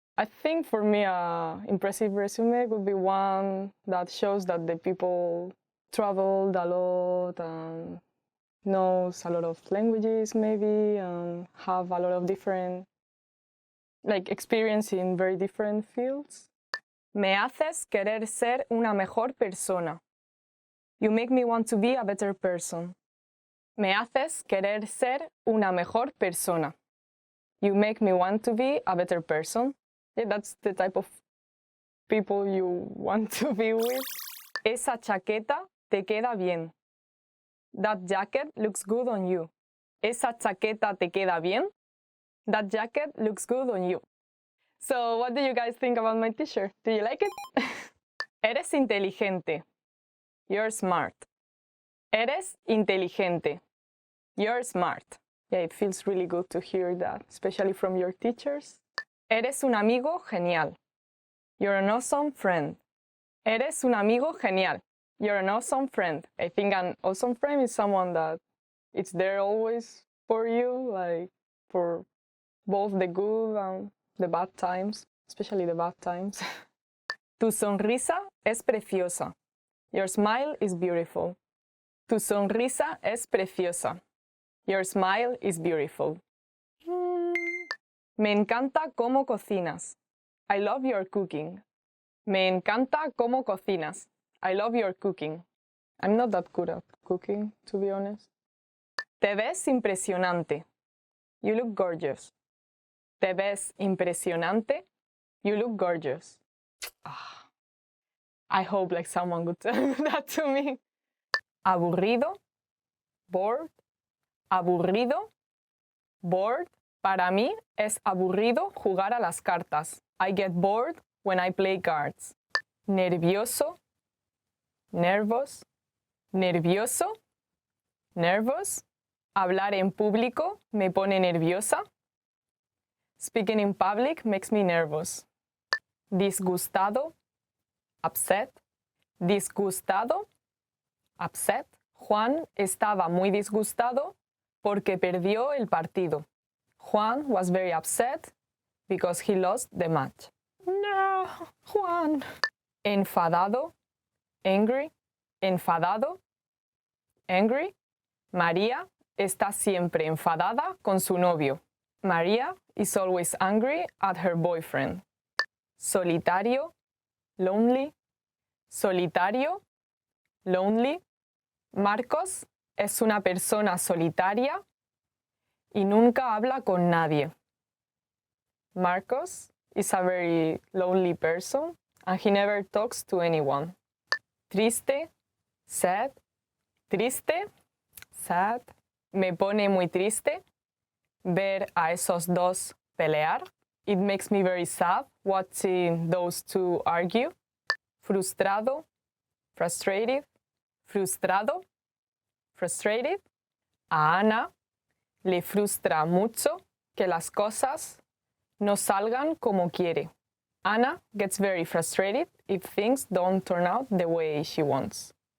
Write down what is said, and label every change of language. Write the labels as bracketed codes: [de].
[en] I think for me, an impressive resume would be one that shows that the people traveled a lot and knows a lot of languages maybe and have a lot of different experience in very different fields. [es] Me haces querer ser una mejor persona. [en] You make me want to be a better person. [es] Me haces querer ser una mejor persona. [en] You make me want to be a better person. Yeah, that's the type of people you want to be with. [es] Esa chaqueta te queda bien. [en] That jacket looks good on you. [es] Esa chaqueta te queda bien. [en] That jacket looks good on you. So what do you guys think about my t-shirt? Do you like it? [es] Eres inteligente. [en] You're smart. [es] Eres inteligente. [en] You're smart. Yeah, it feels really good to hear that, especially from your teachers. [es] Eres un amigo genial. [en] You're an awesome friend. Eres un amigo genial. You're an awesome friend. I think an awesome friend is someone that it's there always for you, like for both the good and the bad times, especially the bad times. [es] Tu sonrisa es preciosa. [en] Your smile is beautiful. [es] Tu sonrisa es preciosa. [en] Your smile is beautiful. [es] Me encanta cómo cocinas. [en] I love your cooking. [es] Me encanta cómo cocinas. [en] I love your cooking. I'm not that good at cooking, to be honest. [es] Te ves impresionante. [en] You look gorgeous. [es] Te ves impresionante. [en] You look gorgeous. I hope someone would tell that to me. [es] Aburrido. [en] Bored. [es] Aburrido. Bored. Para mí es aburrido jugar a las cartas. [en] I get bored when I play cards. [es] Nervioso. [en] Nervous. [es] Nervioso. Nervous. Hablar en público me pone nerviosa. [en] Speaking in public makes me nervous. [es] Disgustado. [en] Upset. [es] Disgustado. Upset. Juan estaba muy disgustado porque perdió el partido. [en] Juan was very upset because he lost the match. [es] No, Juan. Enfadado. [en] Angry. [es] Enfadado. Angry. María está siempre enfadada con su novio. [en] María is always angry at her boyfriend. [es] Solitario. [en] Lonely. [es] Solitario. Lonely. Marcos es una persona solitaria y nunca habla con nadie. [en] Marcos is a very lonely person and he never talks to anyone. [es] Triste, [en] sad, [es] triste, sad. Me pone muy triste ver a esos dos pelear. [en] It makes me very sad watching those two argue. [es] Frustrado, [en] frustrated, [es] frustrado, frustrated. A Ana le frustra mucho que las cosas no salgan como quiere. [en] Ana gets very frustrated if things don't turn out the way she wants.